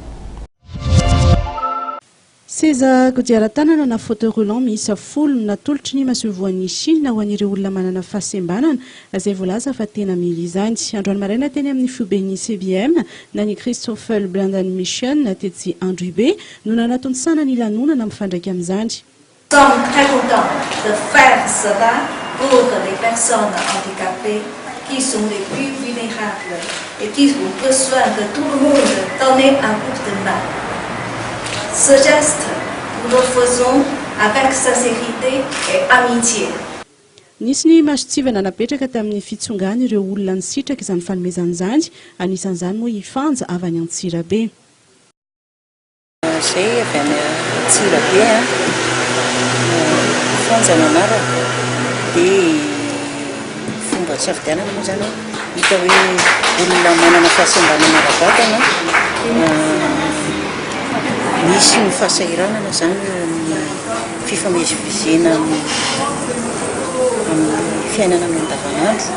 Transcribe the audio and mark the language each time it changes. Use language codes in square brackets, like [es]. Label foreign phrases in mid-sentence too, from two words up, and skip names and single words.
[mg] Seza kodiaran-tanana na [fr] fauteuil roulant [mg] miisa 10 natolotry ny masovoan'ny Chine ho an'ireo olona manana fahasembanana izay voalaza fa tena mila izany. Androany maraina teny amin'ny fioben'ny CBM na ny Christopher Blandan Mission tetsy Andribe no nanatonsana ny lanonana mifandraika amin'izany. [fr] Nous sommes très contents de faire cela pour les personnes handicapées qui sont les plus vulnérables et qui ont besoin de tout le monde donner un coup de main. Ce geste, nous le faisons avec sincérité et amitié. [mg] Nisy ny masotsivana napetraka tamin'ny fitsongana ireo olona nisitraka izany fanomezan'izany, anisan'izany moa ifanja avy any Antsirabe. Zay avy any Antsirabe ifanjana anarako dia fomba tsy afidianana moa zany hita hoe olona manana fahasembanana ara-batana misy ny fahasahiranana zany amin'ny fifamezivezena amin'ny fiainana amin'ny andavanandro.